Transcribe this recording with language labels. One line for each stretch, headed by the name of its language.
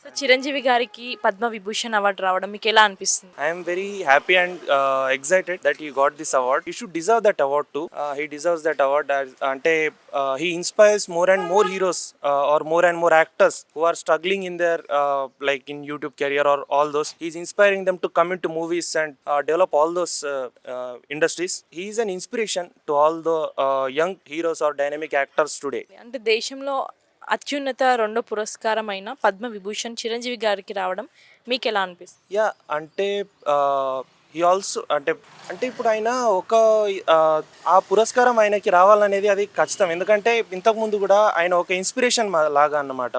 Telugu: So 'Chiranjeevi' గారికి 'Padma Vibhushan' award రావడం మీకెలా అనిపిస్తుంది?
English: I am very happy and excited that he got this award. He should deserve that award too. He deserves that award as ante he inspires more and more heroes or more and more actors who are struggling in their like in YouTube career or all those. He's inspiring them to come into movies and develop all those industries. He is an inspiration to all the young heroes or dynamic actors today.
Telugu: అంటే దేశంలో అత్యున్నత రెండో పురస్కారమైన 'పద్మ విభూషణ్' చిరంజీవి గారికి రావడం మీకెలా అనిపిస్తుంది? Yeah అంటే ఈ ఆల్సో అంటే అంటే ఇప్పుడు ఆయన ఒక ఆ పురస్కారం ఆయనకి రావాలనేది అది ఖచ్చితం. ఎందుకంటే ఇంతకుముందు కూడా ఆయన ఒక ఇన్స్పిరేషన్ లాగా అన్నమాట.